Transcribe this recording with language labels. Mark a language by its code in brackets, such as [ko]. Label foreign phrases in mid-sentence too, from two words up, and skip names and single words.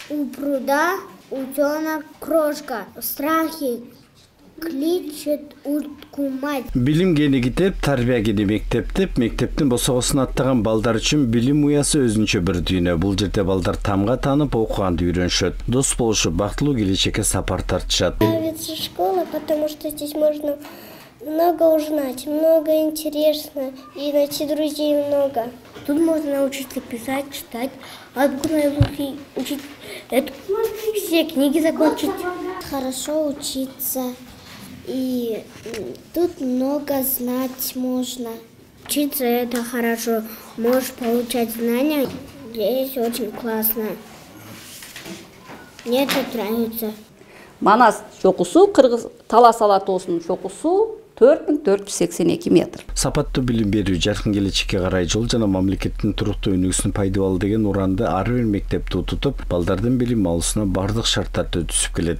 [ru] У пруда утенок крошка. Страхи кличет утку мать. [ky] Билим гени китеп, тарбия гени мектеп деп, мектептин босогосун аттаган балдар үчүн билим уясы өзүнчө бир дүйнө. Бул жерде балдар тамга танып, окуганды үйрөнүшөт. Дос болушуп, бактылуу келечекке сапар тартышат. [ru] Нравится школа, потому что здесь можно много узнать, много интересно, и найти друзей много. Тут можно научиться писать, читать, азбуку учить, все книги закончить. Хорошо учиться, и тут много знать можно. Учиться это хорошо, можешь получать знания, здесь очень классно. Мне это нравится. [ky] Манас чокусу, Кыргыз Талас Алатоосунун чокусу 4482 метр. Сапаттуу билим берүү жаркын келечекке карай жол жана мамлекеттин туруктуу өнүгүүсүнө пайдалуу деген уранды ар бир мектепти тутуп, балдардын билим алуусуна бардык шарттарды түзүп келет.